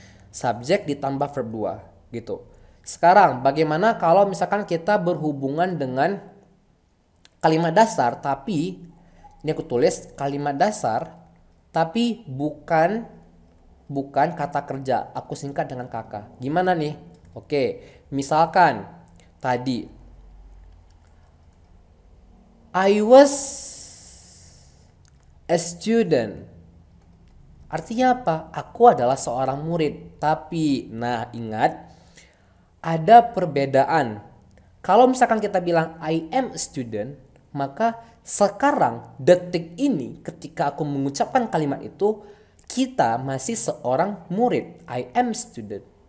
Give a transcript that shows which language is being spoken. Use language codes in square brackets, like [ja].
[id] Subjek ditambah verb 2 gitu. Sekarang bagaimana kalau misalkan kita berhubungan dengan kalimat dasar tapi ini aku tulis kalimat dasar tapi bukan kata kerja. Aku singkat dengan kakak. Gimana nih? Oke, misalkan tadi [en] I was a student. [id] Artinya apa? Aku adalah seorang murid. Tapi, nah ingat, ada perbedaan. Kalau misalkan kita bilang [en] I am a student, [id] maka sekarang detik ini ketika aku mengucapkan kalimat itu, kita masih seorang murid. [en] I am student.